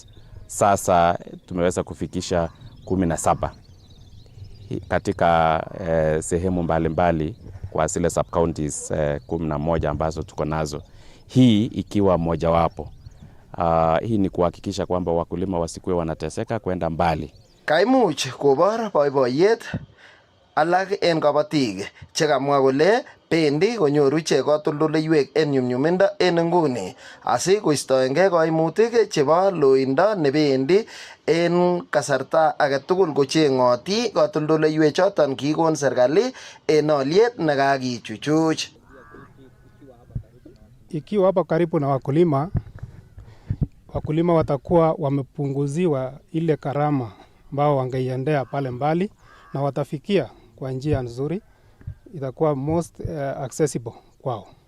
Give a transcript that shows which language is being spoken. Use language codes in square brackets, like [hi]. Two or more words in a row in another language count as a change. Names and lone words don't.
[sw] Sasa tumeweza kufikisha 17 katika sehemu mbalimbali kwa zile [en] sub counties [sw] 11 ambazo tuko nazo, hii ikiwa mojawapo. Hii ni kuhakikisha kwamba wakulima wasikue wanateseka kwenda mbali. [kln] Kaimuch kobor boiboiyet alak en kabatik chekamwa kole bendi konyoru ichek katoldoleiwek en nyumnyumindo en nguni asi koistoengei kaimutik chebo loindo nebendi en kasarta agetugul kochengoti katoldoleiwek choton kikon serikali en oliet nekakichuchuch. [sw] Ikiwa hapa karibu na wakulima watakuwa wamepunguziwa ile karama ambao wangeiendea pale mbali na watafikia kwa njia nzuri, itakuwa [en] most accessible [sw] kwao.